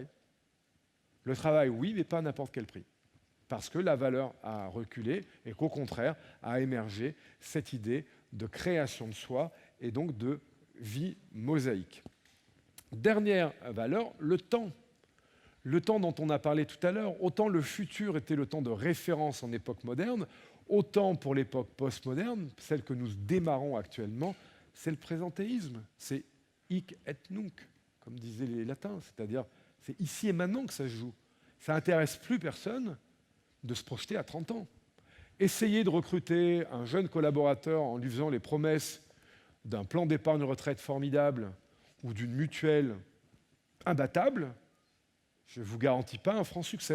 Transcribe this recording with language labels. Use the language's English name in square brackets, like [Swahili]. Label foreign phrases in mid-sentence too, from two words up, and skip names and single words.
[French] Le travail, oui, mais pas à n'importe quel prix. Parce que la valeur a reculé et qu'au contraire a émergé cette idée de création de soi et donc de vie mosaïque. Dernière valeur, le temps. Le temps dont on a parlé tout à l'heure, autant le futur était le temps de référence en époque moderne, autant pour l'époque postmoderne, celle que nous démarrons actuellement, c'est le présentéisme, c'est [Latin] hic et nunc, [French] comme disaient les latins, c'est-à-dire c'est ici et maintenant que ça se joue. Ça n'intéresse plus personne de se projeter à 30 ans. Essayer de recruter un jeune collaborateur en lui faisant les promesses d'un plan d'épargne retraite formidable ou d'une mutuelle imbattable, je ne vous garantis pas un franc succès.